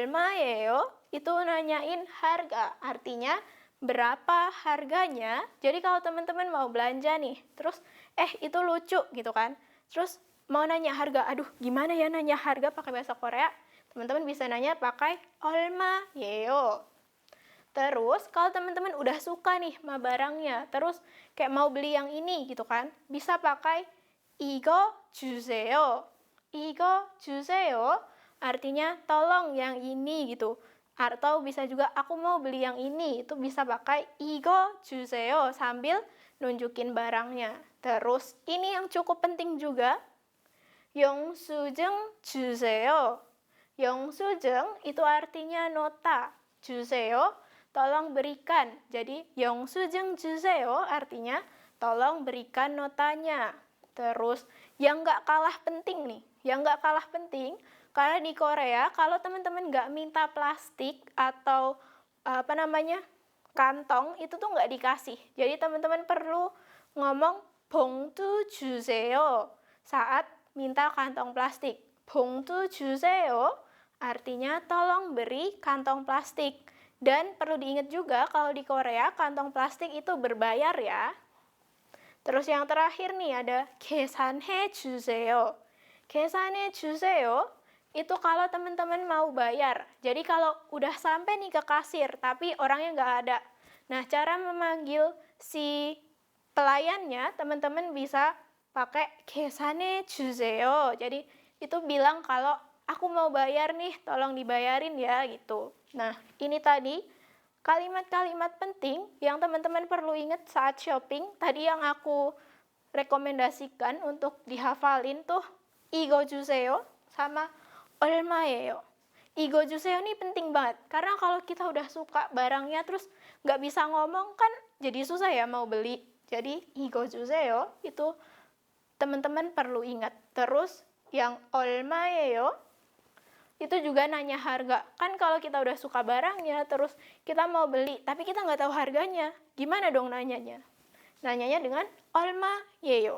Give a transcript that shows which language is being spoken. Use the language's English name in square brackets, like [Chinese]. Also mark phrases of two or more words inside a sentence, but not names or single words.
[Korean] 얼마예요? [Indonesian] itu nanyain harga, artinya berapa harganya. Jadi kalau teman-teman mau belanja nih, terus itu lucu gitu kan, terus mau nanya harga, aduh gimana ya nanya harga pakai bahasa Korea? Teman-teman bisa nanya pakai [Korean] 얼마 예요. [Indonesian] Terus kalau teman-teman udah suka nih sama barangnya, terus kayak mau beli yang ini gitu kan, bisa pakai [Korean] 이거 주세요. 이거 주세요 [Indonesian] artinya tolong yang ini gitu. Atau bisa juga aku mau beli yang ini, itu bisa pakai [Korean] 이거 주세요 [Indonesian] sambil nunjukin barangnya. Terus ini yang cukup penting juga, [Korean] 영수증 주세요. [Indonesian] 영수증 itu artinya nota. 주세요 tolong berikan. Jadi [Korean] 영수증 주세요 [Indonesian] artinya tolong berikan notanya. Terus yang nggak kalah penting nih, karena di Korea kalau teman-teman nggak minta plastik atau kantong itu tuh nggak dikasih. Jadi teman-teman perlu ngomong [Korean] 봉투 주세요 [Indonesian] saat minta kantong plastik. [Korean] 봉투 주세요 [Indonesian] artinya tolong beri kantong plastik. Dan perlu diingat juga kalau di Korea kantong plastik itu berbayar ya. Terus yang terakhir nih ada [Korean] 계산해 주세요. 계산해 주세요 [Indonesian] itu kalau teman-teman mau bayar. Jadi kalau udah sampai nih ke kasir tapi orangnya nggak ada. Nah, cara memanggil si pelayannya teman-teman bisa pakai [Korean] 계산해 주세요. [Indonesian] Jadi itu bilang kalau aku mau bayar nih, tolong dibayarin ya gitu. Nah, ini tadi kalimat-kalimat penting yang teman-teman perlu ingat saat shopping. Tadi yang aku rekomendasikan untuk dihafalin tuh [Korean] 이거 주세요 [Indonesian] sama 얼마예요. [Korean] 이거 주세요 [Indonesian] ini penting banget. Karena kalau kita udah suka barangnya terus nggak bisa ngomong kan jadi susah ya mau beli. Jadi [Korean] 이거 주세요 [Indonesian] itu teman-teman perlu ingat. Terus yang 얼마예요 itu juga nanya harga. Kan kalau kita udah suka barangnya, terus kita mau beli, tapi kita nggak tahu harganya. Gimana dong nanyanya? Nanyanya dengan 얼마예요.